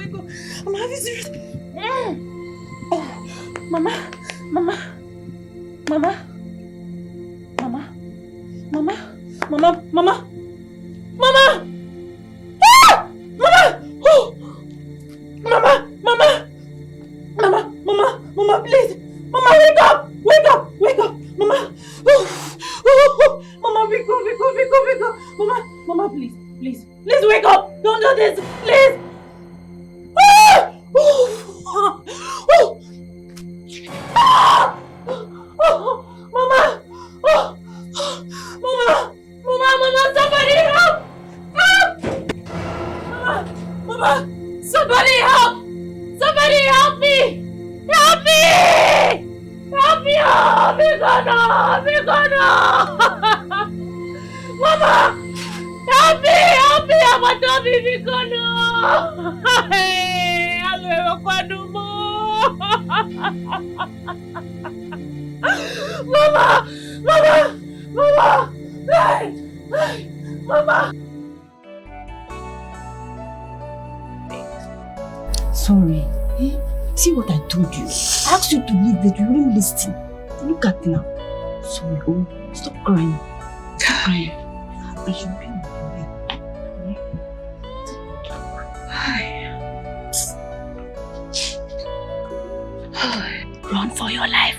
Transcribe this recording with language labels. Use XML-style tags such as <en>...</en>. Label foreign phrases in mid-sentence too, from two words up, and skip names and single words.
<en>I'm having serious. Oh, Mama. Mama. Mama. Mama. Mama. Mama. Mama. Mama. Ah! Mama. Oh. Mama. Mama. Mama. Mama. Mama, please. Mama, wake up. Wake up. Wake up. Mama. Oh. Oh. Mama, wake up. Wake up. Wake up. Wake up. Mama. Mama, please. Please. Please wake up. Don't do this. Please. Ah! Oh. Oh. Ah! Oh. Mama. Oh. Mama. Mama. Mama. Somebody help. Help. Mama. Mama. Somebody help. Somebody help me. Help me. Help me. Oh, Mikono. Mikono. Mama. Help me. Help me. I'm a dummy, Mikono. Hey. IRREVOCABLE. Mama. Mama. Mama. Hey. Hey. Mama. Sorry. See what I told you. I asked you to leave, but you wouldn't listen. Look at now. Sorry, oh, stop crying. Stop crying. I should be with you. Run for your life.</en>